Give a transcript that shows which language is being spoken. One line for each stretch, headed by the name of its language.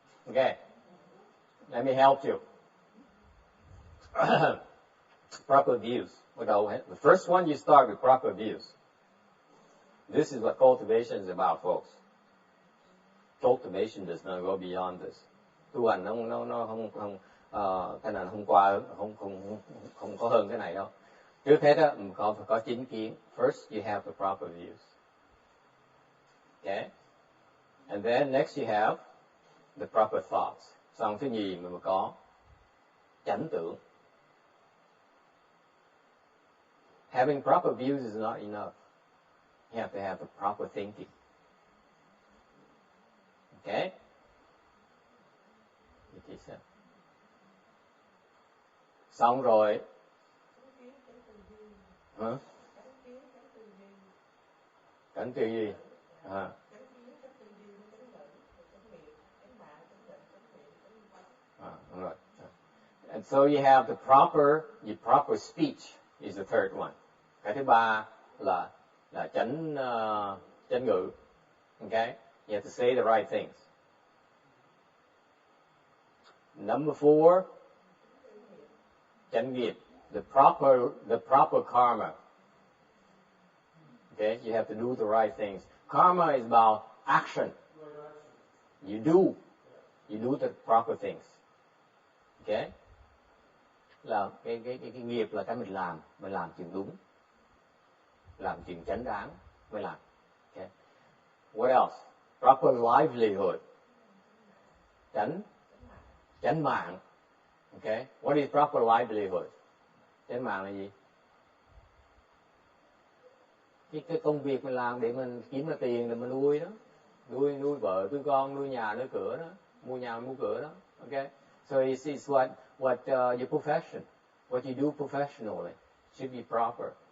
English: Okay, let me help you. Proper views. The first one, you start with proper views. This is what cultivation is about, folks. Cultivation does not go beyond this.
Vietnamese: Tu hành nó không cái này không qua không có hơn cái này đâu. Trước hết á, mình phải có chính kiến.
English: First, you have the proper views. Okay, and then next you have the proper thoughts.
Vietnamese: Xong thứ nhì mình có chánh tưởng.
English: Having proper views is not enough. You have to have the proper thinking. Okay?
Vietnamese: Xong rồi. Hả? Cảnh tư gì?
English: Right. And so you have the proper speech is the third one.
Vietnamese: Cái thứ ba là chánh ngữ. Okay?
English: You have to say the right things. Number 4, chánh nghiệp. The proper karma. Okay? You have to do the right things. Karma is about action. You do the proper things. Okay?
Vietnamese: Là cái nghiệp là cái mình làm chuyện đúng, làm chuyện chánh đáng mới làm.
English: Okay? What else? Proper livelihood.
Vietnamese: Chánh mạng. Okay?
English: What is proper livelihood?
Vietnamese: Chánh mạng là gì? Cái công việc mình làm để mình kiếm ra tiền để mình nuôi đó, nuôi vợ, nuôi con, nuôi nhà, nuôi cửa đó, mua nhà, mua cửa đó.
English: Okay? So it's what your profession, what you do professionally should be proper.